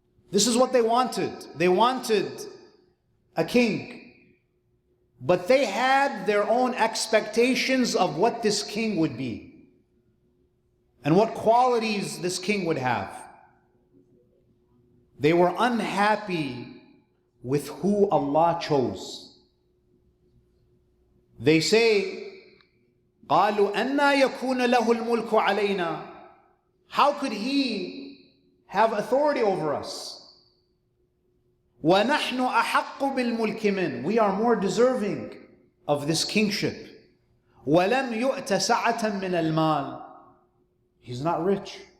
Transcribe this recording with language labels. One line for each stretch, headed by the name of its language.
English: This is what they wanted. They wanted a king, but they had their own expectations of what this king would be and what qualities this king would have. They were unhappy with who Allah chose. They say,
Arabic: قالوا أَنَّا يَكُونَ لَهُ الْمُلْكُ عَلَيْنَا.
English: How could he have authority over us?
Arabic: وَنَحْنُ أَحَقُّ بِالْمُلْكِ مِنْ.
English: We are more deserving of this kingship.
Arabic: وَلَمْ يُؤْتَ سَعَةً مِنَ الْمَالِ.
English: He's not rich.